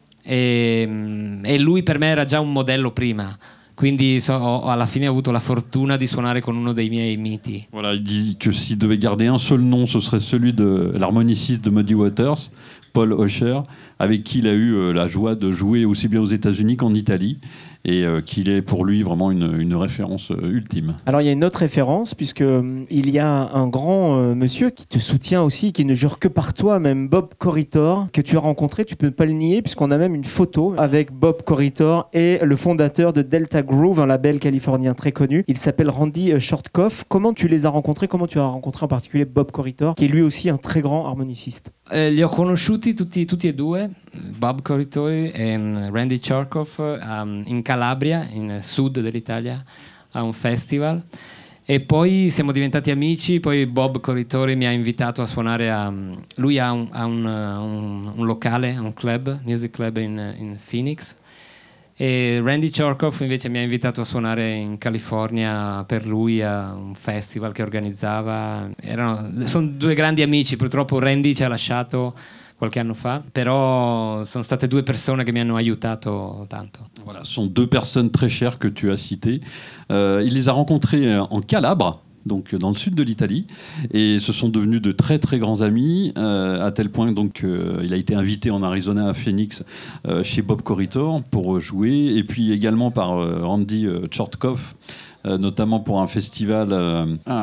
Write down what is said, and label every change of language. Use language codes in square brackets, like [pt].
[it] E lui per me era già un modello prima. Quindi alla fine ho avuto la fortuna di suonare con uno dei miei miti. [fr] Voilà, il dit que si devait garder un seul nom, ce serait celui de l'harmoniciste de Muddy Waters, Paul Osher, avec qui il a eu la joie de jouer aussi bien aux États-Unis qu'en Italie. et qu'il est pour lui vraiment une référence ultime. Alors il y a une autre référence, puisqu'il y a un grand monsieur qui te soutient aussi, qui ne jure que par toi, même Bob Corritore, que tu as rencontré, tu ne peux pas le nier, puisqu'on a même une photo avec Bob Corritore et le fondateur de Delta Groove, un label californien très connu. Il s'appelle Randy Shortkoff. Comment tu les as rencontrés? Comment tu as rencontré en particulier Bob Corritore, qui est lui aussi un très grand harmoniciste? [it] Li ho conosciuti tutti e due, Bob Corritore e Randy Shortkoff, in Calabria, in sud dell'Italia, a un festival. E poi siamo diventati amici, poi Bob Corritore mi ha invitato a suonare a... Lui ha un locale, un club, music club in Phoenix. E Randy Shortkoff invece mi ha invitato a suonare in California per lui a un festival che organizzava. Sono due grandi amici, purtroppo Randy ci ha lasciato qualche anno fa, però sono state due persone che mi hanno aiutato tanto. [fr] Voilà, [it] sono due persone [fr] très chères [it] che [fr] tu as citées. Il les a rencontrés en Calabre. Donc dans le sud de l'Italie, et se sont devenus de très très grands amis, à tel point qu'il a été invité en Arizona à Phoenix chez Bob Corritore pour jouer, et puis également par Randy Shortkoff, notamment pour un festival...